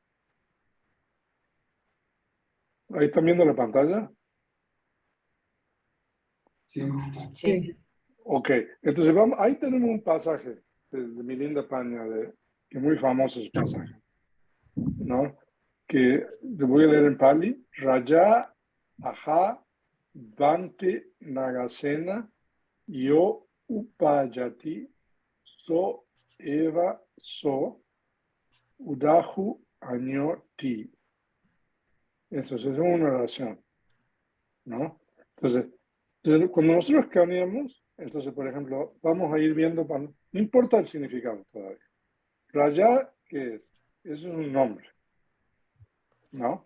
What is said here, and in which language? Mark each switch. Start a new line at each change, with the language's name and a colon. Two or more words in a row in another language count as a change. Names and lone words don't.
Spanish: ¿Ahí están viendo la pantalla? Sí. Sí. Ok, entonces vamos, ahí tenemos un pasaje de Milinda Paña, que es muy famoso ese pasaje, ¿no? Que te voy a leer en Pali.
Pali: Raja, Aja, Bante, Nagasena, Yo, Upayati, So, Eva, So, Udahu, Año, Ti.
Spanish: Entonces es una oración, ¿no? Entonces, cuando nosotros escaneamos, entonces, por ejemplo, vamos a ir viendo, no importa el significado todavía. Raya, ¿qué es? Eso es un nombre, ¿no?